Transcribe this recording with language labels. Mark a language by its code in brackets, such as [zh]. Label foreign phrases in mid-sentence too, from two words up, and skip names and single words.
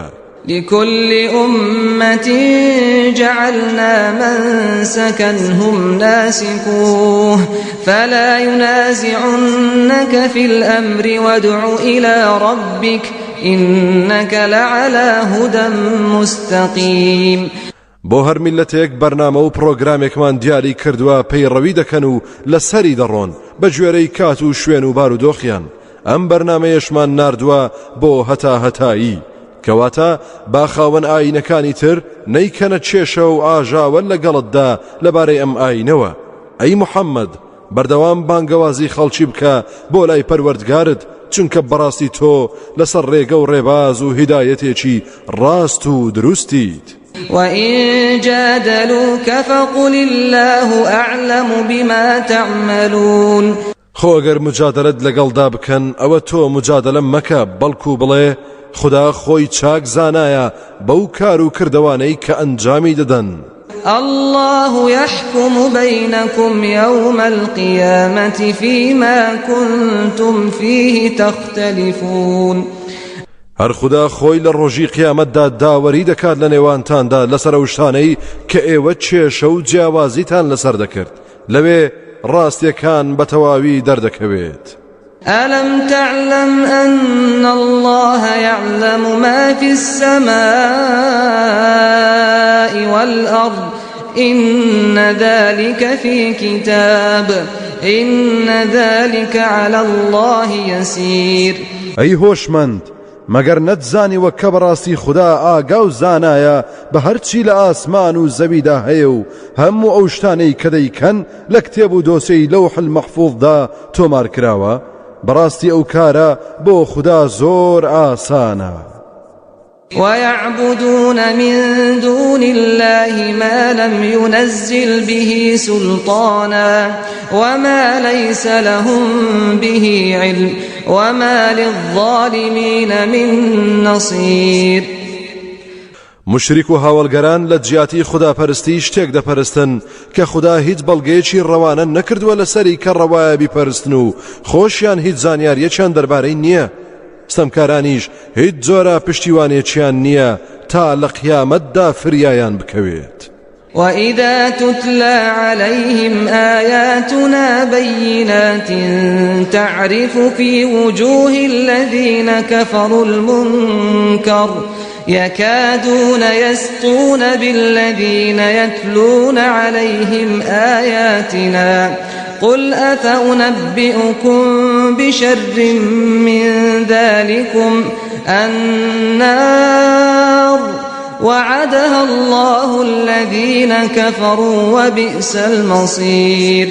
[ar] لكل أمة جعلنا منسكا هم ناسكوه فلا ينازعنك في الأمر وادع إلى ربك إنك لعلى هدى مستقيم. [ckb] بۆ هەر میلەتێک بەرنامە و پرۆگرامێکمان دیاری کردووە پەیڕەوی دەکەن و لەسەری دەڕۆن بە گوێرەی کات و شوێن و بارودۆخیان. ئەم بەرنامەیەشمان ناردووە بۆ هەتاهەتایی کەواتە با خاوەن ئاینەکانی تر نەیکەنە چێشە و ئاژاوە لەگەڵتدا لەبارەی ئەم ئاینەوە. ئەی محەممەد بەردەوام بانگەوازی خەڵکی بکە بۆ لای پەروەردگارت چونکە بەڕاستی تۆ لەسەر ڕێگە و ڕێباز و هیدایەتێکی ڕاست و دروستیت. [ar] وإن جادلوك فقل الله أعلم بما تعملون. [ckb] خۆ ئەگەر مجادلەت لەگەڵدا بکەن ئەوە تۆ مجادلە مەکە بەڵکو بڵێ خدا خۆی چاک زانایە بەو کار و کردوانەی کە ئەنجامی دەدەن. [ar] الله يحكم بينكم يوم القيامة فيما كنتم فيه تختلفون. [ckb] هەر خدا خۆی لە ڕۆژی قیامەتدا داوەری دەکات لە نێوانتاندا لەسەر ئەو شتانەی کە ئێوە چێشە و جیاوازیتان لەسەر دەکرد لەوێ ڕاستیەکان بەتەواوی دەردەکەوێت. [ar] ألم تعلم أن الله يعلم ما في السماء والأرض إن ذلك في كتاب إن ذلك على الله يسير. [ckb] أي هوشمند مەگەر نەتزانیوە کە بەڕاستی خوددا ئاگا و زانایە بە هەرچی لە ئاسمان و زەویدا هەیە و هەموو ئەو شتانەی کە دەیکەن لە کتێب و دۆسەی لەوح المەحفوظدا تۆمار کراوە؟ بەڕاستی ئەو کارە بۆ خوددا زۆر ئاسانە. [ar] ويعبدون من دون الله ما لم ينزل به سلطانا وما ليس لهم به علم وما للظالمين من نصير. [ckb] مشریک و هاوڵگەران لە جیاتی خوداپەرستی شتێک دەپەرستن کە خوددا هیچ بەڵگەیەکی ڕەوانە نەکردووە لەسەری کە ڕەوایە بیپەرستن و خۆشیان هیچ زانیاریەکیان دەربارەی نییە. ستەمکارانیش هیچ جۆرە پشتیوانێکیان نییە تا لە قیامەتدا فریایان بکەوێت. [ar] وإذا تتلى عليهم آياتنا بينات تعرف في وجوه الذين كفروا المنكر يكادون يسطون بالذين يتلون عليهم آياتنا قل أفأنبئكم بشر من ذلكم النار وعدها الله الذين كفروا وبئس المصير.